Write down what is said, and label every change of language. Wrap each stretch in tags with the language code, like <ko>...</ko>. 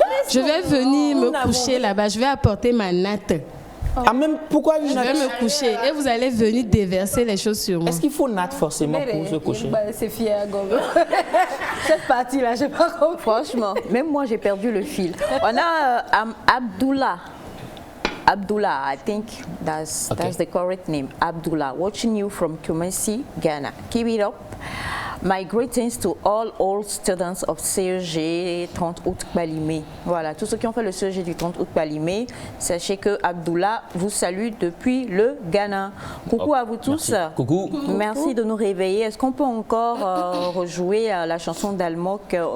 <fr>Je vais venir me coucher là-bas. Je vais apporter ma natte. Ah, même pourquoi une Je vais me coucher et vous allez venir déverser les choses sur moi. Est-ce qu'il faut natte forcément pour se coucher? C'est fier, gomme. Cette partie-là, je sais pas comment. Franchement, même moi, j'ai perdu le fil. On a Abdullah.</fr> <en>Abdullah, I think that's the correct name. Abdullah, watching you from Kumasi, Ghana. Keep it up. My greetings to all old students of CEG 30 août Balimé.</en> <fr>Voilà, tous ceux qui ont fait le CEG du 30 août Balimé, sachez que Abdullah vous salue depuis le Ghana. Coucou à vous tous. Merci. Coucou. Merci de nous réveiller. Est-ce qu'on peut encore rejouer la chanson d'Almok?</fr>